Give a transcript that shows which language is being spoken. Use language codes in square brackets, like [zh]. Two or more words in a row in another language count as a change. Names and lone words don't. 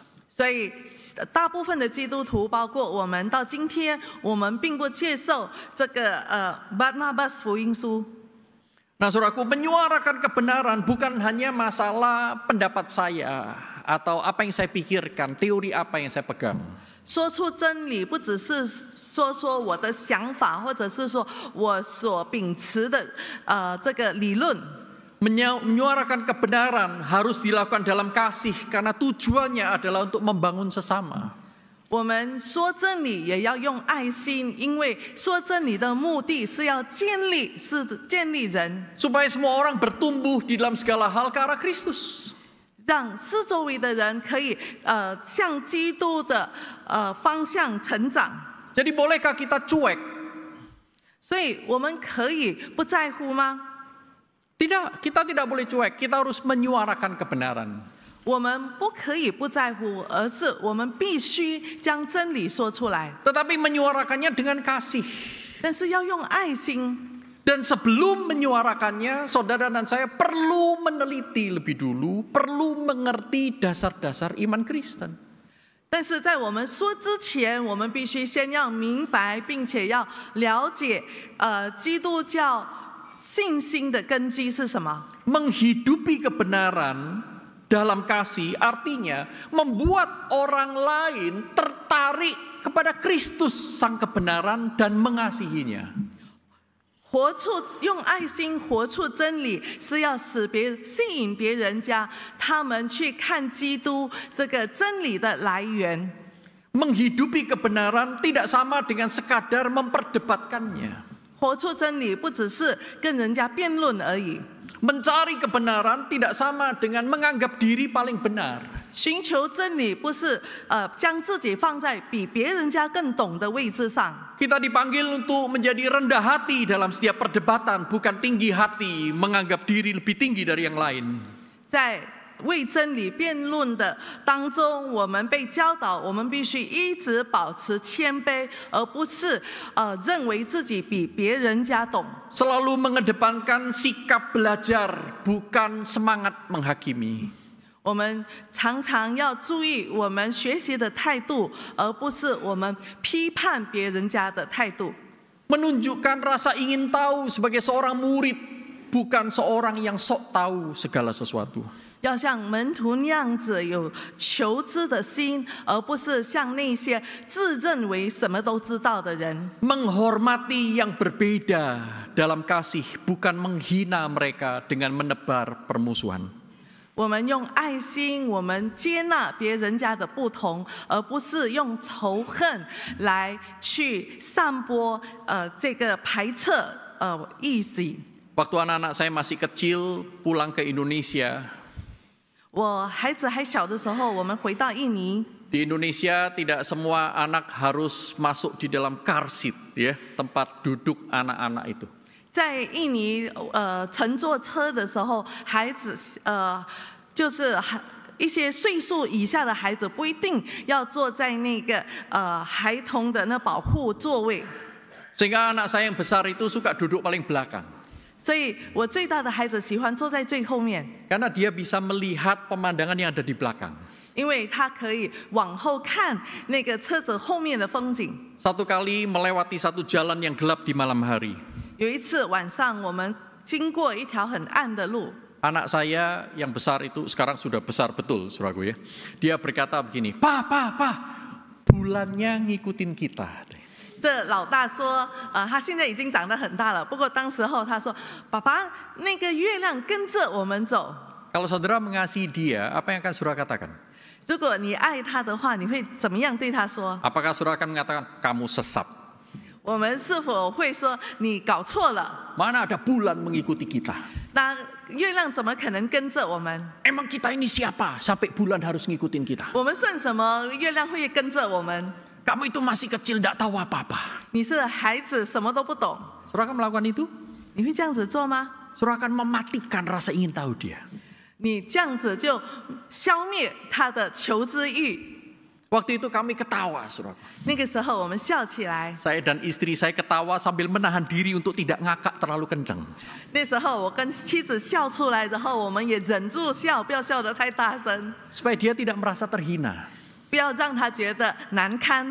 [zh] 所以大部分的基督徒，包括我们，到今天我们并不接受这个Barnabas 福音书。 [id] Nah, saudaraku, menyuarakan kebenaran bukan hanya masalah pendapat saya atau apa yang saya pikirkan, teori apa yang saya pegang. [zh] 说出真理，不只是说我的想法，或者是说我所秉持的这个理论。 [id] Menyuarakan kebenaran harus dilakukan dalam kasih karena tujuannya adalah untuk membangun sesama. [zh] 我们说真理也要用爱心，因为说真理的目的是要建立人， [id] Supaya semua orang bertumbuh di dalam segala hal ke arah Kristus. [zh] 让四周围的人可以向基督的方向成长。 [id] Jadi bolehkah kita cuek? [zh] 所以我们可以不在乎吗？ [id] Tidak, kita tidak boleh cuek. Kita harus menyuarakan kebenaran. [zh] 我们不可以不在乎，而是我们必须将真理说出来， [id] Tetapi menyuarakannya dengan kasih. [zh] 但是要用爱心。 [id] Dan sebelum menyuarakannya, saudara dan saya perlu meneliti lebih dulu, perlu mengerti dasar-dasar iman Kristen. [zh] 但是在我们说之前，我们必须先要明白，并且要了解，基督教信心的根基是什么。 [id] Menghidupi kebenaran dalam kasih artinya membuat orang lain tertarik kepada Kristus sang kebenaran dan mengasihinya. [zh] 用爱心活出真理，是要吸引别人家，他们去看基督这个真理的来源。 [id] Menghidupi kebenaran tidak sama dengan sekadar memperdebatkannya. [zh] 活出真理不只是跟人家辩论而已， [id] Mencari kebenaran tidak sama dengan menganggap diri paling benar. [zh] 寻求真理不是将自己放在比别人家更懂的位置上。 [id] Kita dipanggil untuk menjadi rendah hati dalam setiap perdebatan, bukan tinggi hati menganggap diri lebih tinggi dari yang lain. [zh] 在为真理辩论的当中，我们被教导，我们必须一直保持谦卑，而不是认为自己比别人家懂。 [id] Selalu mengedepankan sikap belajar, bukan semangat menghakimi. [zh] 我们常常要注意我们学习的态度，而不是我们批判别人家的态度。 [id] Menunjukkan rasa ingin tahu sebagai seorang murid, bukan seorang yang sok tahu segala sesuatu. [zh] 要像门徒那样子有求知的心，而不是像那些自认为什么都知道的人。 [id] Menghormati yang berbeda dalam kasih, bukan menghina mereka dengan menebar permusuhan. [zh] 我们用爱心，我们接纳别人家的不同，而不是用仇恨来去散播这个排斥意识。 [id] Waktu anak-anak saya masih kecil pulang ke Indonesia. [zh] 我孩子还小的时候，我们回到印尼。 [id] Di Indonesia tidak semua anak harus masuk di dalam [en] car seat, [id] ya, tempat duduk anak-anak itu. [zh] 在印尼乘坐车的时候，孩子就是一些岁数以下的孩子不一定要坐在那个孩童的那保护座位。 [id] Sehingga anak saya yang besar itu suka duduk paling belakang. [zh] 所以我最大的孩子喜欢坐在最后面， [id] Karena dia bisa melihat pemandangan yang ada di belakang. [zh] 因为他可以往后看那个车子后面的风景。 [id] Satu kali melewati satu jalan yang gelap di malam hari. [zh] 有一次晚上，我们经过一条很暗的路， [id] Anak saya yang besar itu sekarang sudah besar betul, saudaraku ya. Dia berkata begini, "Pa, bulannya ngikutin kita." [zh] 这老大说，他现在已经长得很大了，不过当时候他说，爸爸，那个月亮跟着我们走。 [id] Kalau saudara mengasihi dia, apa yang akan saudara katakan? [zh] 如果你爱他的话，你会怎么样对他说？ [id] Apakah saudara akan mengatakan, kamu sesat? [zh] 我们是否会说你搞错了？ [id] Mana ada bulan mengikuti kita? [zh] 那月亮怎么可能跟着我们？ [id] Emang kita ini siapa sampai bulan harus ngikutin kita? [zh] 我们算什么？月亮会跟着我们？ [id] Kamu itu masih kecil, tidak tahu apa-apa. [zh] 你是孩子，什么都不懂， [id] Saudara akan melakukan itu? [zh] 你会这样子做吗？ [id] Saudara akan mematikan rasa ingin tahu dia. [zh] 你这样子就消灭他的求知欲。 [id] Waktu itu kami ketawa, saudara. [zh] 那个时候我们笑起来， [id] Saya dan istri saya ketawa sambil menahan diri untuk tidak ngakak terlalu kencang. [zh] 那时候我跟妻子笑出来，然后我们也忍住笑，不要笑得太大声， [id] Supaya dia tidak merasa terhina. [zh] 不要让他觉得难堪。